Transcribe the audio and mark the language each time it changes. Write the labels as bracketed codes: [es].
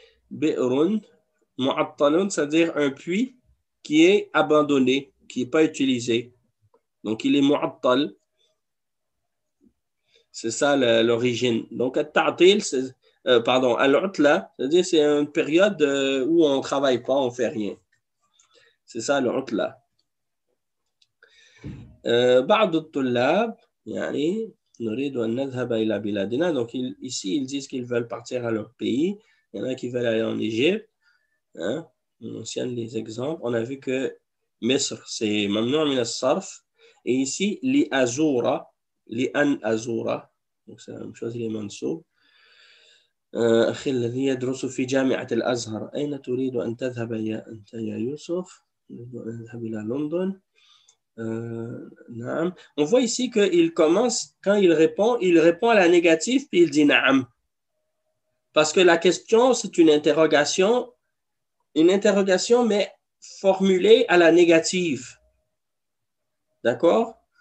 [fr] Bi'run mu'attalun, c'est-à-dire un puits qui est abandonné, qui n'est pas utilisé. Donc, il est mu'attal. C'est ça l'origine. Donc, at-ta'til, al-utla, c'est-à-dire c'est une période où on ne travaille pas, on ne fait rien. C'est ça al-utla. [ar] بعض الطلاب يعني نريد أن نذهب إلى بلادنا. [fr] Donc, ici, ils disent qu'ils veulent partir à leur pays. Il y en a qui veulent aller en Égypte. Hein? On mentionne les exemples. On a vu que Misr, c'est mamnu' min as-sarf. Et ici, li azura, li an azura. Donc, c'est la même chose, il est mansoub. [ar] أخي الذي يدرس في جامعة الأزهر أين تريد أن تذهب أنت يا يوسف؟ نريد أن نذهب إلى لندن. نعم. [fr] On voit ici qu'il commence, quand il répond à la négative, puis il dit na'am. Parce que la question, c'est une interrogation, mais formulée à la négative. D'accord?